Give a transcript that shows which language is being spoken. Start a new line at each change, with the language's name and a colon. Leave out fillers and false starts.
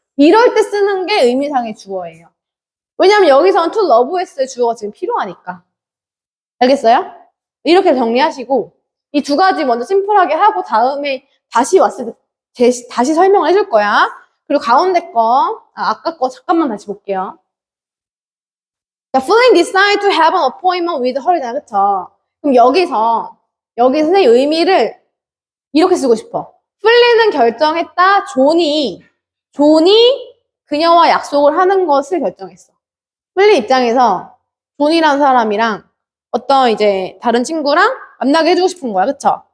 Korean: 이럴 때 쓰는 게 의미상의 주어예요. 왜냐면 여기서는 to love us의 주어가 지금 필요하니까. 알겠어요? 이렇게 정리하시고 이 두 가지 먼저 심플하게 하고 다음에 다시 왔을 때 다시 설명을 해줄 거야. 그리고 가운데 거, 아까 거 잠깐만 다시 볼게요.
English: 자, Flynn decide to have an appointment with her잖아,
Korean: 그쵸? 그럼 여기 선생님 의미를 이렇게 쓰고 싶어. 플린은 결정했다. 존이 그녀와 약속을 하는 것을 결정했어. 플린 입장에서 존이라는 사람이랑 어떤 이제 다른 친구랑 만나게 해주고 싶은 거야. 그쵸?